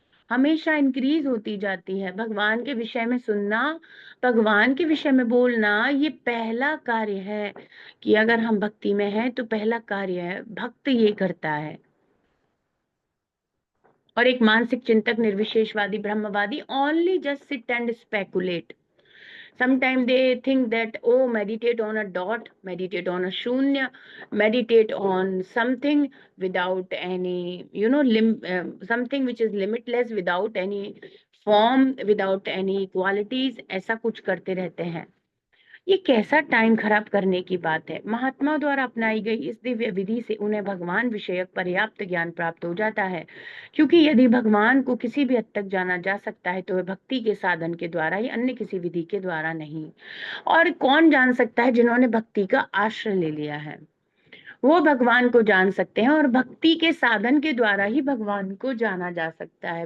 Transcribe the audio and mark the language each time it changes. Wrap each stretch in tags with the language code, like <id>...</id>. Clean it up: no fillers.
<hi>हमेशा इंक्रीज होती जाती है। भगवान के विषय में सुनना, भगवान के विषय में बोलना, ये पहला कार्य है कि अगर हम भक्ति में हैं तो पहला कार्य है, भक्त ये करता है। और एक मानसिक चिंतक, निर्विशेषवादी, ब्रह्मवादी</hi> <en>Only just sit and speculate. Sometimes they think that, oh, meditate on a dot, meditate on a shunya, meditate on something without any, something which is limitless, without any form, without any qualities,</en> <hi>ऐसा कुछ करते रहते हैं। ये कैसा time खराब करने की बात है। महात्मा द्वारा अपनाई गई इस दिव्य विधि से उन्हें भगवान विषयक पर्याप्त ज्ञान प्राप्त हो जाता है, क्योंकि यदि भगवान को किसी भी हद तक जाना जा सकता है तो वह भक्ति के साधन के द्वारा ही, अन्य किसी विधि के द्वारा नहीं। और कौन जान सकता है? जिन्होंने भक्ति का आश्रय ले लिया है वो भगवान को जान सकते हैं, और भक्ति के साधन के द्वारा ही भगवान को जाना जा सकता है।</hi>